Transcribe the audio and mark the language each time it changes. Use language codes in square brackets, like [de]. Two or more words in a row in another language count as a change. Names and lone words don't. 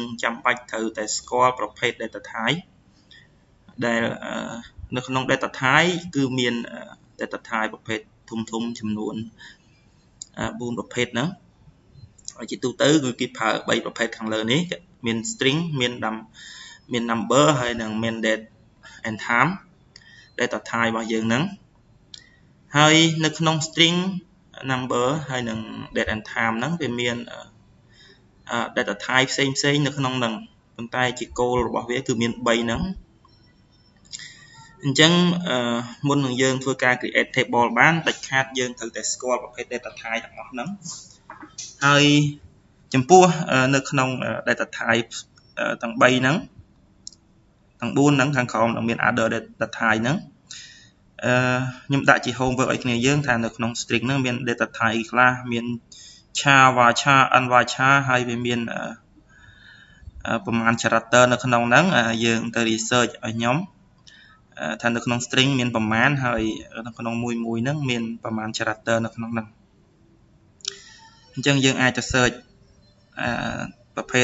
[km] ចាំបាច់ត្រូវតែស្គាល់ប្រភេទ [en] data type [km] ដែលនៅក្នុង [en] data type [km] គឺមាន [en] data type [km] ប្រភេទធំចំនួន4ប្រភេទហ្នឹងហើយជាទូទៅគឺគេប្រើ3ប្រភេទខាងលើនេះមាន string មាន number ហើយនិងមាន [en] date and time data type [km] របស់យើងហ្នឹងហើយនៅក្នុង string number ហើយនិង [en] date and time [km] ហ្នឹងវាមាន [en] data type [km] ផ្សេងនៅក្នុងហ្នឹងប៉ុន្តែជា goal របស់វាគឺមាន3ហ្នឹងអញ្ចឹងមុននឹងយើងធ្វើការ [en] create table [km] បានដាច់ខាតយើងត្រូវតែស្គាល់ប្រភេទ [en] data type [km] ទាំងអស់ហ្នឹងហើយចំពោះនៅក្នុង [en] data type [km] ទាំង3ហ្នឹងទាំង 4ហ្នឹងខាងក្រោមនឹងមាន [en] other data type [km] ហ្នឹងខ្ញុំដាក់ជា homework ឲ្យគ្នាយើងថានៅក្នុង string ហ្នឹងមាន [en] data type [km] ខ្លះមាន [en] char varchar unvarchar [km] ហើយវាមានប្រមាណ character នៅក្នុងហ្នឹងយើងទៅ research ឲ្យខ្ញុំថានៅក្នុង string មានប្រមាណហើយនៅក្នុងមួយហ្នឹងមានប្រមាណ character នៅក្នុងហ្នឹងអញ្ចឹងយើងអាចទៅ search ប្រភេទ